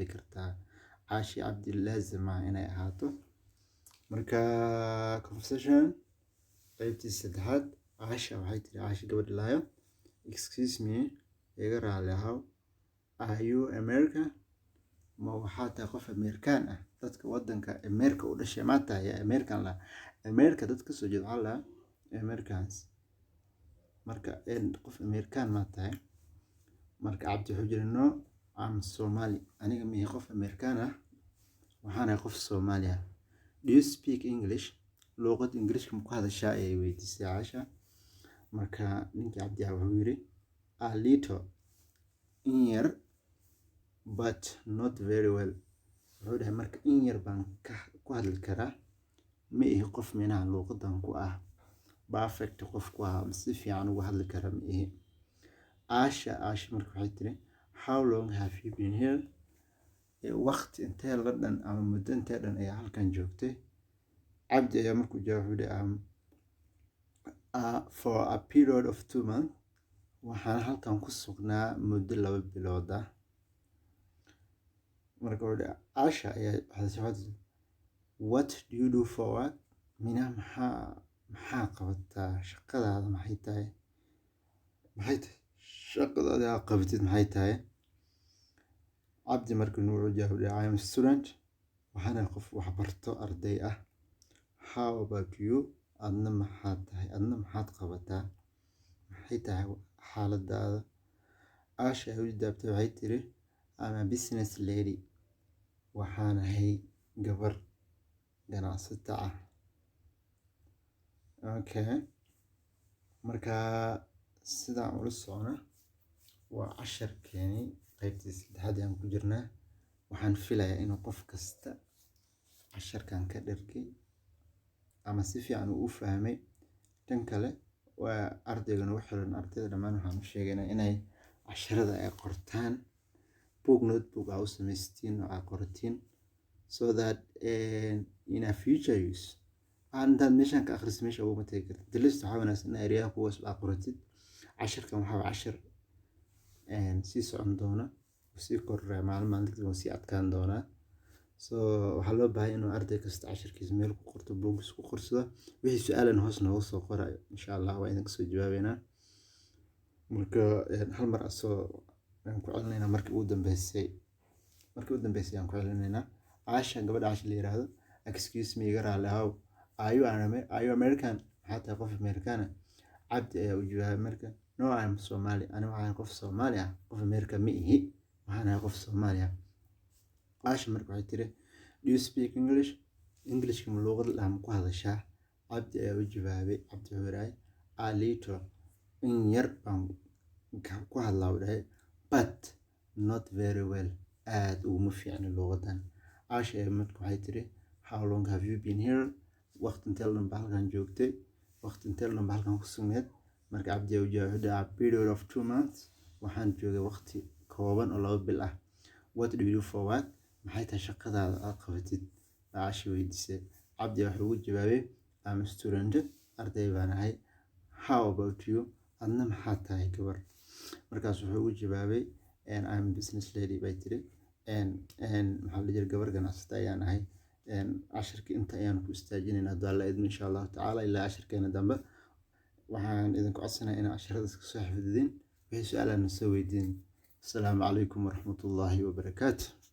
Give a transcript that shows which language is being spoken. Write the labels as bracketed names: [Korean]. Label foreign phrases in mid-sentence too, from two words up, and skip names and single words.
[Somali] kartaa Aisha Cabdi laazima inay ahaato marka conversation qaybtii saddexaad Aisha waxay tiri Aisha gabadha laayo [English] excuse me [Somali] iga raali ahow [English] are you American [Somali] ma waxaad tahay qof American ah dadka wadanka America u dhashay ma tahay American la America dadka soo jeeda la Americans marka qof American ma tahay marka Cabdi wuxuu yiri [English] no I'm Somali [Somali] aniga ma qof American ah waxaan ahay qof Soomaali ah do [English] you speak English [Somali] luqadda Ingiriiska ma ku hadashaa ay weydiisay Aisha marka ninkii Cabdi wuxuu yiri [English] a little [Somali] in yar [English] but not very well [Somali] wuxuu dhahay marka in yar baan ku hadli karaa ma ihi qof luqadan ku ah perfect qof ku ah si fiican ugu hadli kara ma ihi Aisha marka waxay tiri [English] how long have you been here [Somali] waqti intee la dhan ama muddo intee dhan ayaa halkan joogtay Cabdi ayaa markuu jawaabay [English] for a period of 2 months [Somali] waxaan halkan ku sugnaa muddo 2 bilood ah. marka hore Asha ayaa waxay [English] what do you do for work? [Somali] Mina maxaa qabataa, shaqadaada maxay tahay shaqadaada aad qabatid maxay tahay. Cabdi markii uu jawaabay [English] I am a student, [Somali] waxaan qof wax barto arday ah. [English] How about you? [Somali] adna maxaad qabataa, maxay tahay xaaladaada. Asha ay u jawaabtay waxay tiri [English] I'm a business lady, [Somali] waxaan ahay gabar ganacsata ah. Okay, marka sidaan ula socona waa casharkeeni qaybtii 3aad aan ku jirnaa. waxaan filayaa inuu qof kasta casharkan ka dhargay ama si fiican u fahmay. tan kale waa ardaygan u xiran ardayda dhammaan waxaan u sheegaynaa inay casharada ay qortaan, notebook u samaystiin oo aad qoratiin, [English] so that in a future use [Somali] intaad meeshan ka akhrisid meesha ugu tagi kartid. list waxaa wanaagsan in area kuwaas aad qoratid. casharkan waxaa cashar sii socon doona, sii korraa maalin sii adkaan doonaa. so waxaa loo baahay inuu arday kasta casharkiisa meel ku qorto, buugis ku qorsado. wixii su-aalan hoos nooga soo qorayo [Arabic] إن شاء الله [Somali] waa idin kasoo jawaabeynaa. marka hal mar asoo aan ku celinaynaa markii ugu dambeysay aan ku celinaynaa. Asha gabadha Asha la yiraahdo, [English] excuse me [Somali] iga raali ahow, [English] are you American? [Somali] maxaa tahay qof American ah. Cabdi ayaa u jawaabay marka [English] no I am Somali, [Somali] aniga waxaan qof Soomaali ah, qof American ma ihi, waxaan ahay qof Soomaali ah. Asha marka waxay tiri [English] do you speak English? [Somali] Englishka ma luqad la ku hadashaa. Cabdi ayaa u jawaabay, Cabdi wuxuu yiraahday [English] a little, [Somali] in yar baan ku hadlaa u dhahay, [English] but not very well, [Somali] aad uguma fiicna luqadan. Asha marka waxay tiri [English] how long have you been here? [Somali] waqti intee dhan baa halkan joogtay, waqti intee dhan baa halkan ku sugneed. marka Cabdi ayaa u jawaabay [English] a period of 2 months, [Somali] waxaan joogay waqti kooban oo 2 bil ah. [English] What do you do for work? [Somali] maxay tahay shaqadaada aad qabatid, Asha weydiisay. Cabdi wuxuu ugu jawaabay [English] I'm a student, [Somali] arday baan ahay. [English] How about you? [Somali] adna maxaad tahay gabar. markaas wuxuu ugu jawaabay [English] I'm a business lady [Somali] bay tiri, maxaa la jira gabar ganacsata ayaan ahay. casharkii inta ayaan ku istaajinaynaa haddii Alla idmo [Arabic] إن شاء الله تعالى [Somali] ilaa casharkeena dambe. waxaan idinku codsanayaa inaad casharadaas ka soo xifdidin, wixii su-aalaana soo weydiin. [Arabic] السلام عليكم ورحمة الله وبركاته.